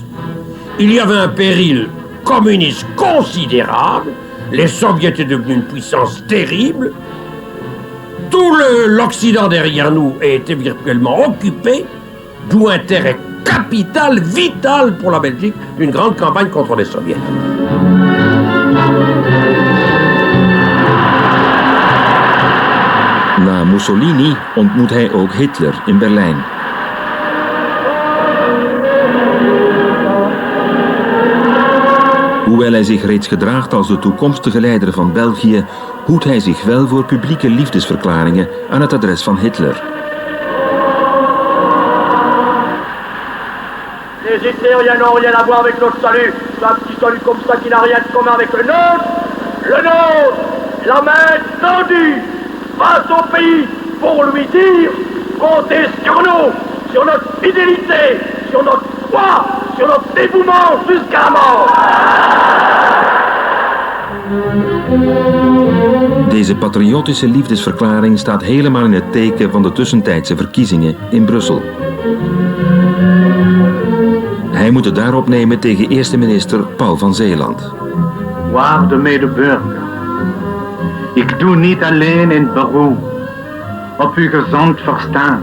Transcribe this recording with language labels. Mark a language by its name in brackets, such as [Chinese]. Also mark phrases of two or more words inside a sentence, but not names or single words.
[French] Il y avait un péril communiste considérable, les soviets étaient devenus une puissance terrible, tout l'Occident derrière nous était virtuellement occupé, d'où intérêt capital, vital pour la Belgique, d'une grande campagne contre les soviets. [Dutch] Na Mussolini ontmoet hij ook Hitler in Berlijn. Hoewel hij zich reeds gedraagt als de toekomstige leider van België, hoedt hij zich wel voor publieke liefdesverklaringen aan het adres van Hitler. [French] Les Hitlériens n'ont rien à voir avec notre salut. C'est un petit salut comme ça qui n'a rien de commun avec le nôtre. Le nôtre, la main tendue face au pays pour lui dire comptez sur nous, sur notre fidélité, sur notre foi, sur notre dévouement jusqu'à la mort. [Dutch] Deze patriotische liefdesverklaring staat helemaal in het teken van de tussentijdse verkiezingen in Brussel. Hij moet het daarop nemen tegen eerste minister Paul van Zeeland. Waarde medeburger, ik doe niet alleen een beroep op uw gezond verstand.